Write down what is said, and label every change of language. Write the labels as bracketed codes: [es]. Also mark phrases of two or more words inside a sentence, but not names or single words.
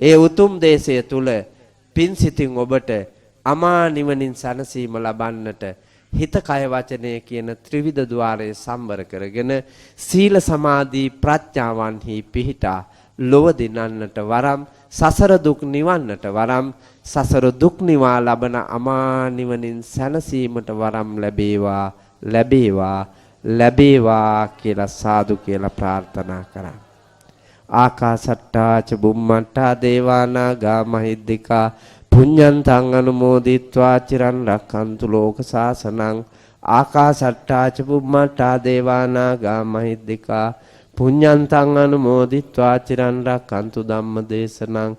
[si] ඒ උතුම් දේශය තුල පින් සිතින් ඔබට අමා නිවනින් සැනසීම ලබන්නට හිත කය වචනය කියන ත්‍රිවිධ ద్వාරයේ සම්වර කරගෙන සීල සමාධි ප්‍රඥාවන්හි පිහිටා ලොව දිනන්නට වරම් සසර දුක් නිවන්නට වරම් සසර දුක් නිවා ලබන අමා නිවනින් සැනසීමට වරම් ලැබේවා ලැබේවා ලැබේවා කියලා සාදු කියලා ප්‍රාර්ථනා කරා. [pi] ආකාසට්ටා ච බුම්මට්ටා දේවානාගා මහිද්దికා පුඤ්ඤන්තං අනුමෝදිත්වා චිරන් රක්ඛන්තු ලෝක සාසනං. ආකාසට්ටා ච බුම්මට්ටා දේවානාගා මහිද්దికා පුඤ්ඤන්තං අනුමෝදිත්වා චිරන් රක්ඛන්තු ධම්ම දේශනං.